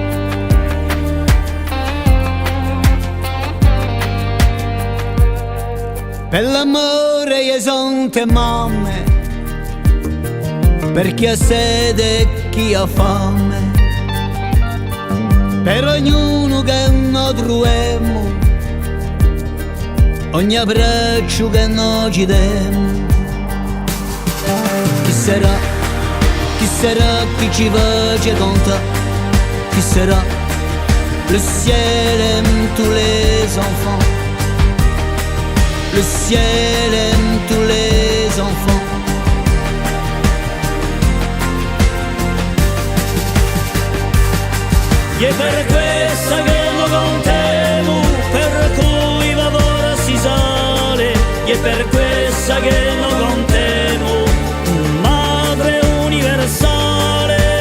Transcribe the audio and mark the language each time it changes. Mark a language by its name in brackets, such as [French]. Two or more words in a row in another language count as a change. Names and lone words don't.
[Italian] Per l'amore e sante mamme, per chi ha sede e chi ha fame, per ognuno che noi troviamo, ogni abbraccio che noi ci diamo. Chi sarà? Chi sarà chi ci faccia contare? Chi sarà? [French] Le ciel aime tous les enfants, le ciel aime tous les enfants. [Italian] E per questa che lo contemo, per cui favore si sale, e per questa che lo contemo, Madre universale.